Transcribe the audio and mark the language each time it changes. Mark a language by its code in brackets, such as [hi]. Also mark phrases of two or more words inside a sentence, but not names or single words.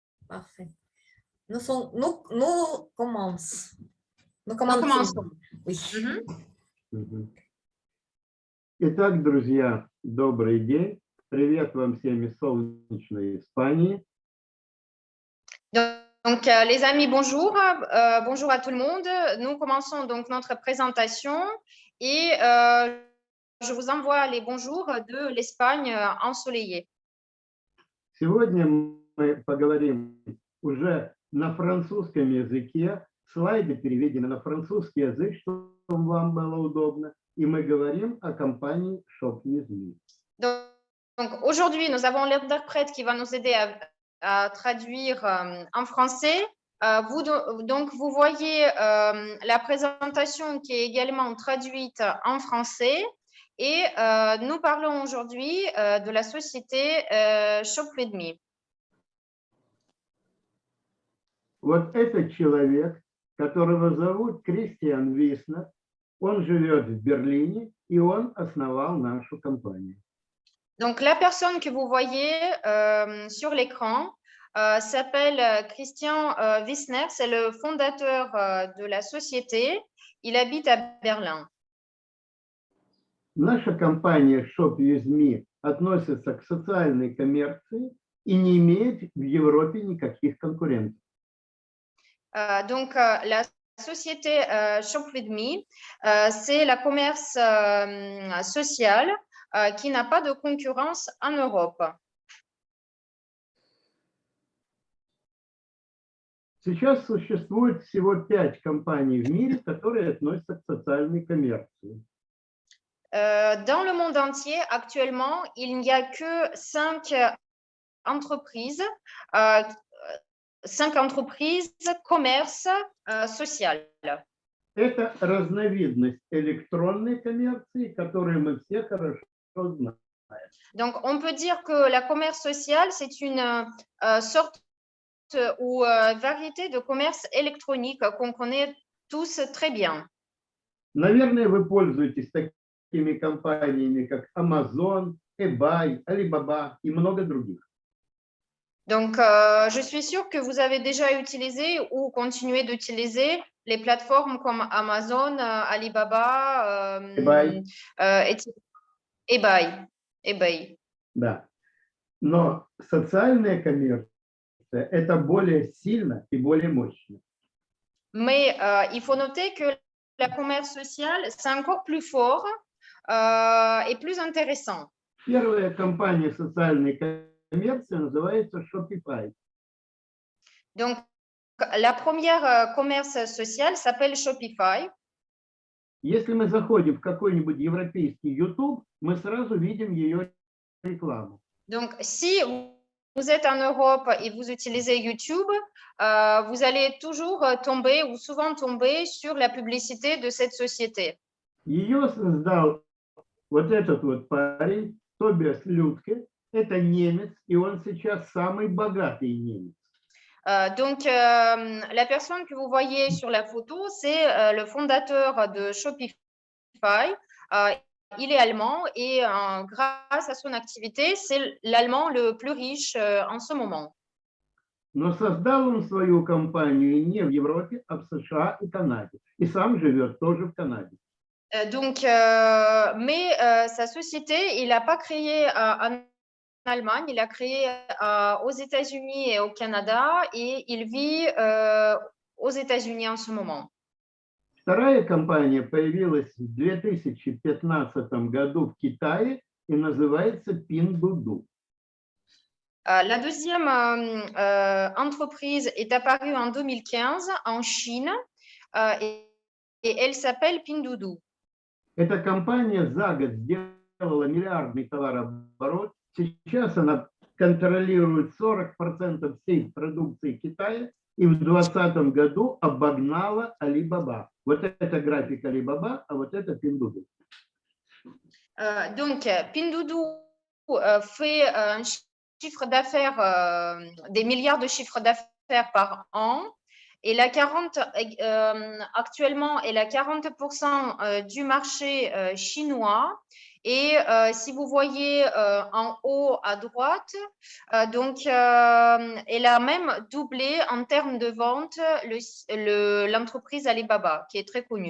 [fr] Parfait. Nous commençons. Nous Nous commençons. Oui. [ru] Итак, друзья, добрый день. Привет вам всем из солнечной Испании. [fr] Donc, les amis, bonjour. Bonjour à tout le monde. Nous commençons donc notre présentation et je vous envoie les bonjours de l'Espagne ensoleillée. [ru] Сегодня мы поговорим уже на французском языке. Слайды переведены на французский язык, чтобы вам было удобно. И мы говорим о компании Shop With Me. [fr] Donc aujourd'hui, nous avons l'interprète qui va nous aider à traduire en français. Donc, vous voyez la présentation qui est également traduite en français. Et nous parlons aujourd'hui de la société Shop With Me. [ru] Вот этот человек, которого зовут Кристиан Виснер, он живет в Берлине, и он основал нашу компанию. [fr] Donc, la personne que vous voyez sur l'écran s'appelle Christian Wissner, c'est le fondateur de la société. Il habite à Berlin. [ru] Наша компания Shop With Me относится к социальной коммерции и не имеет в Европе никаких конкурентов. [fr] Donc, la société Shop With Me, c'est la commerce sociale qui n'a pas de concurrence en Europe. [ru] Сейчас существует всего 5 компаний в мире, которые относятся к социальной коммерции. [fr] Dans le monde entier, actuellement, il n'y a que 5 entreprises, 5 entreprises commerce social. [ru] Это разновидность электронной коммерции, которую мы все хорошо знаем. [fr] Donc, on peut dire que la commerce sociale, c'est une sorte ou variété de commerce électronique qu'on connaît tous très bien. [ru] Наверное, вы пользуетесь такими компаниями, как Amazon, eBay, Alibaba и много других. [fr] Donc, je suis sûre que vous avez déjà utilisé ou continuez d'utiliser les plateformes comme Amazon, Alibaba, eBay. [ru] Да. Но социальная коммерция – это более сильно и более мощно. [fr] Mais il faut noter que la commerce sociale, c'est encore plus fort et plus intéressant. [ru] Первая компания социальной коммерции называется Shopify. [fr] Donc, la première commerce sociale s'appelle Shopify. [ru] Если мы заходим в какой-нибудь европейский YouTube, мы сразу видим ее рекламу. [fr] Donc, si vous êtes en Europe et vous utilisez YouTube, vous allez toujours tomber ou souvent tomber sur la publicité de cette société. [ru] Ее создал вот этот вот парень, Тобиас Людке. Это немец, и он сейчас самый богатый немец. [fr] Donc, la personne que vous voyez sur la photo, c'est le fondateur de Shopify. Il est allemand et grâce à son activité, c'est l'allemand le plus riche en ce moment. [ru] Но создал он свою компанию не в Европе, а в США и Канаде. И сам живет тоже в Канаде. [fr] Donc, mais sa société, il n'a pas créé en Allemagne, il a créé aux États-Unis et au Canada et il vit aux États-Unis en ce moment. [ru] Вторая компания появилась в 2015 году в Китае и называется Pinduoduo. [fr] La deuxième entreprise est apparue en 2015 en Chine et elle s'appelle Pinduoduo. [ru] Эта компания за год сделала миллиардный товарооборот. Сейчас она контролирует 40% всей продукции Китая и в 2020 году обогнала Alibaba. Вот это график Alibaba, а вот это Pinduoduo. [fr] Donc, Pinduoduo fait un chiffre d'affaires, des milliards de chiffres d'affaires par an. Et actuellement, elle a 40% du marché chinois Et si vous voyez en haut à droite, donc elle a même doublé en termes de vente l'entreprise Alibaba, qui est très connue.